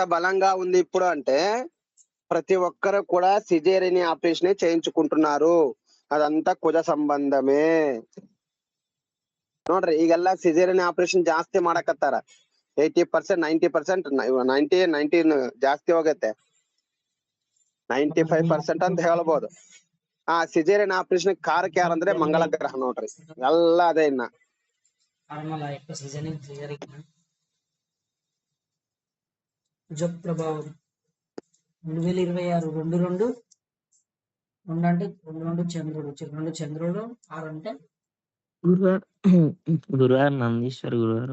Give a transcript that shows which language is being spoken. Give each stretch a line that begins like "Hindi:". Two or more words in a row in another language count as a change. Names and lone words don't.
Telugu: బలంగా ఉంది ఇప్పుడు అంటే ప్రతి ఒక్కరు కూడా
English: caesarean operation
Telugu: చేయించుకుంటున్నారు.
Kannada: ಅದಂತ ಕುಜ ಸಂಬಂಧಮೇ ನೋಡ್ರಿ. ಈಗೆಲ್ಲ
English: caesarean operation
Kannada: ಜಾಸ್ತಿ ಮಾಡಕತ್ತಾರ. 80%, 90%, 90 ಜಾಸ್ತಿ ಹೋಗತ್ತೆ. 95% ಅಂತ ಹೇಳ್ಬೋದು.
English: caesarean operation
Kannada: ಕಾರಕ ಯಾರಂದ್ರೆ ಮಂಗಳ ಗ್ರಹ ನೋಡ್ರಿ. ಎಲ್ಲ ಅದೇ ಇನ್ನ
Telugu: కుజ ప్రభావం 2026 2 అంటే 2 చంద్రుడు 2 చంద్రుడు 6 అంటే గురువారు నందీశ్వర్ గురువారు.